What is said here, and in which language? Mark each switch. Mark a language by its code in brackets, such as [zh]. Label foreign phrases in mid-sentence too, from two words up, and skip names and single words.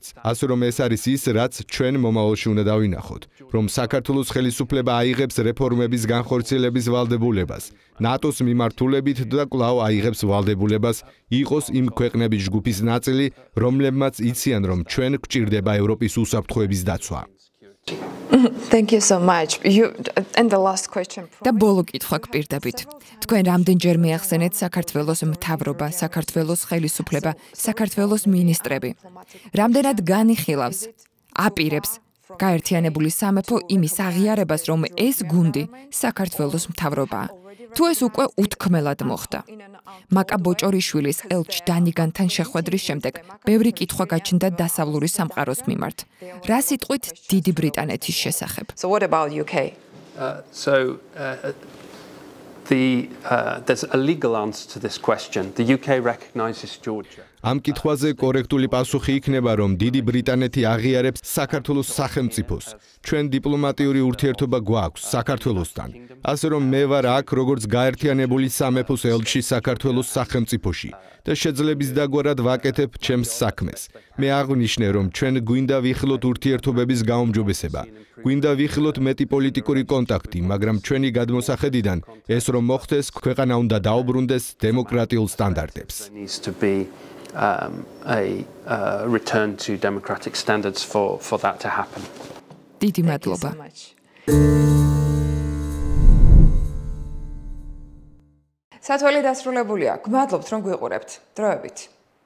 [ka] ასე რომ ეს არის ის, რაც ჩვენ მომავალში უნდა დავინახოთ, რომ საქართველოს ხელისუფლება აიღებს რეფორმების განხორციელების ვალდებულებას, ნატოს მიმართულებით და კვლავ აიღებს ვალდებულებას იყოს იმ ქვეყნების ჯგუფის ნაწილი, რომლებმაც იციან, რომ ჩვენ გვჭირდება ევროპის უსაფრთხოების დაცვა. [en] Thank you so much. And the last question. [ka] და ბოლო კითხვა გპირდებით. თქვენ რამდენჯერ მიახსენეთ საქართველოს მთავრობა, საქართველოს ხელისუფლება, საქართველოს მინისტრები. რამდენად განიხილავს, აპირებს გაერთიანებული სამეფო იმის აღიარებას, რომ ეს გუნდი საქართველოს მთავრობაა. თუ ეს უკვე უთქმელად მოხდა. მაკა ბოჭორიშვილის ელჩ დანიგანთან შეხვედრის შემდეგ ბევრი კითხვა გაჩნდა დასავლური სამყაროს მიმართ. რა სიტყვით დიდი ბრიტანეთის შესახებ? [en] So what about UK? There's a legal answer to this question. The UK recognizes Georgia. [ka] ამ კითხვაზე კორექტული პასუხი იქნება, რომ დიდი ბრიტანეთი აღიარებს საქართველოს სახელმწიფოს. ჩვენ დიპლომატიური ურთიერთობა გვაქვს საქართველოსთან. ასე რომ მე ვარ აქ როგორც გაერთიანებული სამეფოს ელჩი საქართველოს სახელმწიფოში და შეძლების დაგვარად ვაკეთებ ჩემს საქმეს. მე აღვნიშნე, რომ ჩვენ გვინდა ვიხილოთ ურთიერთობების გაუმჯობესება. გვინდა ვიხილოთ მეტი პოლიტიკური კონტაქტი, მაგრამ ჩვენი გადმოსახედიდან ეს რომ მოხდეს, ქვეყანა უნდა დაუბრუნდეს დემოკრატიულ სტანდარტებს. [en] A return to democratic standards for that to happen. [ka] დიდი მადლობა. სათვალე დასრულებულია. გმადლობთ რომ გვიყურებთ. დროებით.